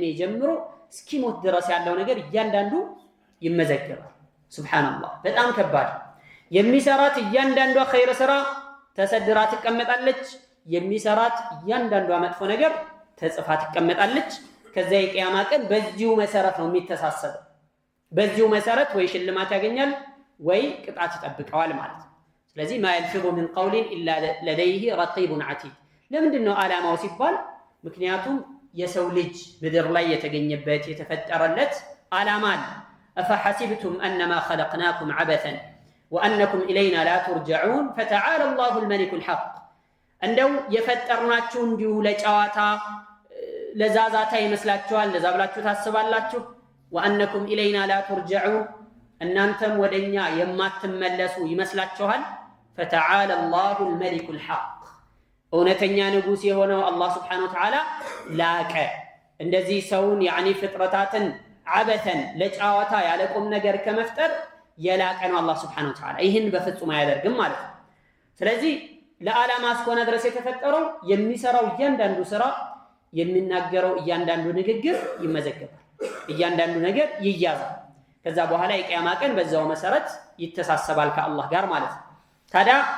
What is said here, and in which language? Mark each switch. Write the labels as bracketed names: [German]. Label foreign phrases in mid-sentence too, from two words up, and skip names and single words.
[Amharic] ጀምሮ እስኪሞት ድረስ ያለው ነገር እያንዳንዱ ይመዘገባል ሱብሃንአላህ በጣም ከባድ የሚሰራት እያንዳንዷ ኸይር ስራ ተሰድራ ትቀመጣለች የሚሰራት እያንዳንዷ መጥፎ ነገር ተጽፋ ትቀመጣለች ከዛ የቂያማ ቀን በዚሁ መሰረት ነው የሚተሳሰበው በዚሁ መሰረት ወይ ሽልማት ያገኛል ወይ ቅጣት ይጠብቀዋል ማለት ነው ስለዚህ [Arabic] ما يلفظ من قول الا لديه رقيب عتيد [Amharic] ለምንድን ነው ዓላማው ሲባል ምክንያቱም የሰው ልጅ ምድር ላይ የተገኘበት የተፈጠረለት ዓላማ አለ [Arabic] أفحسبتم أنما خلقناكم عبثا وأنكم إلينا لا ترجعون فتعالى الله الملك الحق [Amharic] እንደው የፈጠርናችሁ እንዲሁ ለጨዋታ ለዛዛታ ይመስላችኋል ለዛብላችሁ ታስባላችሁ [Arabic] وأنكم إلينا لا ترجعون [Amharic] እናንተም ወደኛ የማትመለሱ ይመስላችኋል [Arabic] فتعالى الله الملك الحق [Amharic] እውነተኛ ንጉስ የሆነው አላህ [Arabic] سبحانه وتعالى [Amharic] ላቀ እንደዚህ ሰውን يعني ፍጥረታትን عبثን ለጨዋታ ያለቁም ነገር ከመፍጠር የላቀ ነው አላህ [Arabic] سبحانه وتعالى [Amharic] ይህን በፍጹም አያደርግም ማለት ነው ስለዚህ ለዓላማ እስከሆነ ድረስ የተፈጠረው የሚሰራው እያንዳንዱ ስራ የሚናገረው እያንዳንዱ ንግግር ይመዘገባል እያንዳንዱ ነገር ይያዛል ከዛ በኋላ የቂያማ ቀን በዛው መሰረት ይተሳሰባል ከአላህ ጋር ማለት ነው ታዲያ